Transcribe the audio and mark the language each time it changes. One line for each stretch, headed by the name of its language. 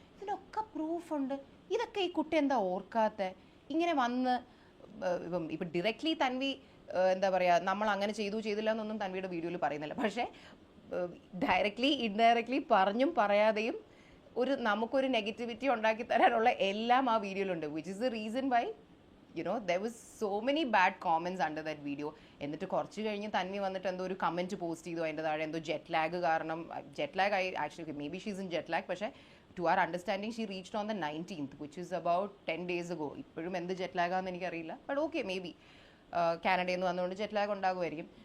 Malayalam: ഇതിനൊക്കെ പ്രൂഫുണ്ട്. ഇതൊക്കെ ഈ കുട്ടി എന്താ ഓർക്കാത്ത? ഇങ്ങനെ വന്ന് ഇപ്പം ഡയറക്റ്റ്ലി തൻവി എന്താ പറയുക നമ്മൾ അങ്ങനെ ചെയ്തില്ല എന്നൊന്നും തൻവിയുടെ വീഡിയോയിൽ പറയുന്നില്ല. പക്ഷേ ഡയറക്റ്റ്ലി ഇൻഡയറക്ട്ലി പറഞ്ഞും പറയാതെയും നമുക്കൊരു നെഗറ്റിവിറ്റി ഉണ്ടാക്കി തരാനുള്ള എല്ലാം ആ വീഡിയോയിലുണ്ട്.
English: Which is the reason why there was so many bad comments under that video.
Malayalam: എന്നിട്ട് കുറച്ച് കഴിഞ്ഞ് തൻവി വന്നിട്ട് എന്തോ ഒരു കമൻറ്റ് പോസ്റ്റ് ചെയ്തു അതിൻ്റെ താഴെ എന്തോ ജെറ്റ് ലാഗ് കാരണം,
English: Jet lag actually maybe she's in jet lag, പക്ഷേ to our understanding she reached on the 19th which is about 10 days ago.
Malayalam: ഇപ്പോഴും എന്ത് ജെറ്റ് ലാഗാണെന്ന് എനിക്കറിയില്ല.
English: but okay may be
Malayalam: കാനഡയിൽ നിന്ന് വന്നുകൊണ്ട് ജെറ്റ് ലാഗ് ഉണ്ടാകുമായിരിക്കും.